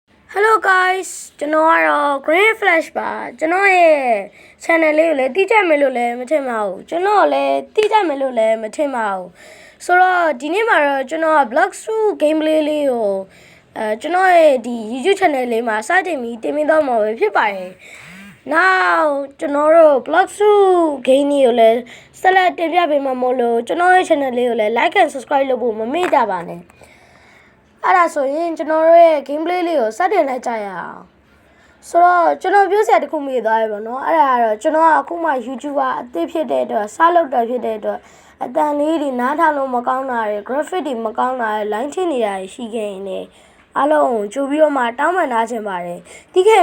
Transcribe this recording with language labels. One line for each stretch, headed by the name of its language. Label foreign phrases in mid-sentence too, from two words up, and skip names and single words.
English: Hello guys
Burmese: ကျွန်တော်ကတော့ Green Flash ပါကျွန်တော်ရဲ့ channel လေးကိုလည်းတိကျမယ်လို့လည်းမထင်ပါဘူးကျွန်တော်လည်းတိကျမယ်လို့လည်းမထင်ပါဘူးဆိုတော့ဒီနေ့မှာတော့ကျွန်တော်က Bloxroot gameplay လေးကိုကျွန်တော်ရဲ့ဒီ YouTube channel လေးမှာစတင်ပြီးတင်ပြတော့မှာပဲဖြစ်ပါတယ် Now ကျွန်တော်တို့ Bloxroot game လေးကိုလည်းဆက်လက်တင်ပြ ပေးမှာမို့လို့ကျွန်တော်ရဲ့ channel လေးကိုလည်း
English: like and subscribe
Burmese: လုပ်ဖို့မမေ့ကြပါနဲ့အဲ့ဒါဆိုရင်ကျွန်တော်တို့ရဲ့ gameplay လေးကိုစတင်လိုက်ကြရအောင်ဆိုတော့ကျွန်တော်ပြောစရာတစ်ခုမေးသွားပြီပေါ့နော်အဲ့ဒါကတော့ကျွန်တော်ကအခုမှ YouTuber အသစ်ဖြစ်တဲ့အတွက် စလုပ်တာဖြစ်တဲ့အတွက်အတန်လေးတွေနားထောင်လို့မကောင်းတာတွေ graphic တွေမကောင်းတာတွေ line ထင်နေတာရှိခဲ့ရင်လည်းအားလုံးကြိုပြီးတော့မှတောင်းပန်ထားခြင်းပါတယ်တီးခဲ့